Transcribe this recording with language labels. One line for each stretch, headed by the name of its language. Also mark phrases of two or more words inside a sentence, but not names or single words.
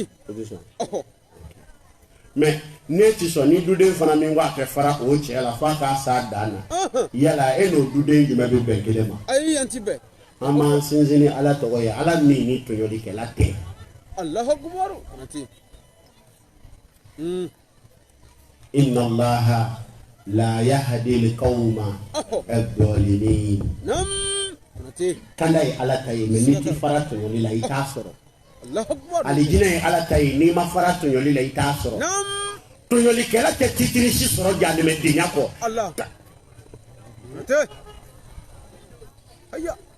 Bambara: e bɛ sɔn mais ne ti sɔn ni duden fana min ko a tɛ fara o cɛ la f'a k'a s'a dan na yala e n'o duden jumɛn bɛ bɛn kelen ma ay antibe an b'an sinsin ni ala tɔgɔ ye ala min ni tɔɲɔlikɛla tɛ
Arabic: الله أكبر konate إن الله لا يهدي القوم الظالمين nam konate
Bambara: kanda ye ala ta ye mais n'i ti fara tɔɲɔli la i t'a sɔrɔ
Arabic: الله أكبر
Bambara: alijinɛ ye ala ta ye n'i ma fara tɔɲɔli la i t'a sɔrɔ
Arabic: nam
Bambara: tɔɲɔlikɛla tɛ titiri si sɔrɔ janɛmɛdenya kɔ
Arabic: Allah konate hayya